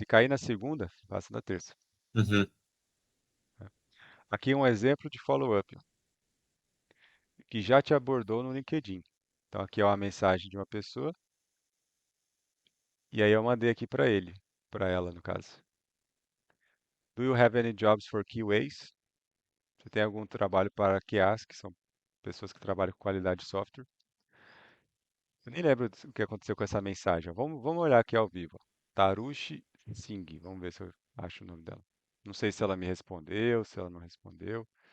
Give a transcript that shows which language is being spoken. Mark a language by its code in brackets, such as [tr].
[pt] Se cair na segunda, faça na terça. Uhum. Né? Aqui um exemplo de follow-up, ó, que já te abordou no LinkedIn. Então, aqui é uma mensagem de uma pessoa, e aí eu mandei aqui para ele, para ela, no caso. [en] Do you have any jobs for QAs? [pt] Você tem algum trabalho para QAs, que são pessoas que trabalham com qualidade de software? Eu nem lembro o que aconteceu com essa mensagem. Ó. Vamos olhar aqui ao vivo. Ó. Tarushi Singh. Vamos ver se eu acho o nome dela. Não sei se ela me respondeu, se ela não respondeu.